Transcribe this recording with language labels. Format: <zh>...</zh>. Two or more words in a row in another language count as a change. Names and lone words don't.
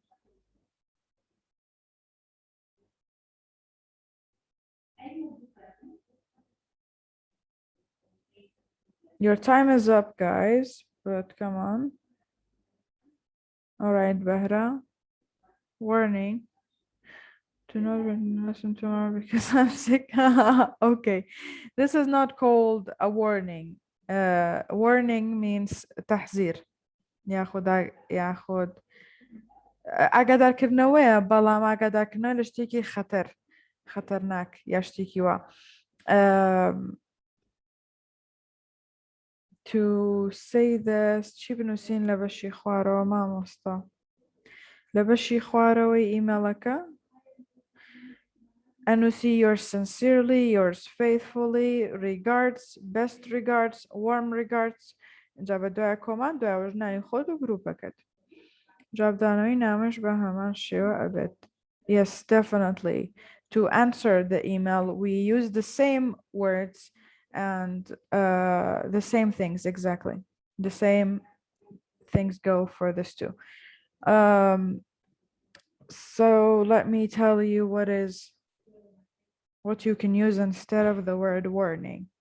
<en>Your time is up, guys, but come on. All right, Bahra. Warning. Do not listen tomorrow because I'm sick. Okay. This is not called a warning. Warning means تحذير.</en> <ckb>ياخد ئاگادار کردنەوەیە بەڵام ئاگادارکردنەوە لە شتێکی خەتەرناک یا شتێکی وا.</ckb> <en>To say this</en> <ckb>چی بنووسین لە بەشی خوارەوە مامۆستا؟ لە بەشی خوارەوەی ئیمێڵەکە ئەنووسی</ckb> <en>yours sincerely, yours faithfully, regards, best regards, warm regards.</en> <ckb>اینجا بە دوای کۆمان دوایەوەش ناوی خۆت و گروپەکەت. جوابدانەوەی نامەش بە هەمان شێوە ئەبێت.</ckb> <en>Yes, definitely. To answer the email, we use the same words and the same things, exactly. The same things go for this too. So let me tell you what you can use instead of the word warning.</en>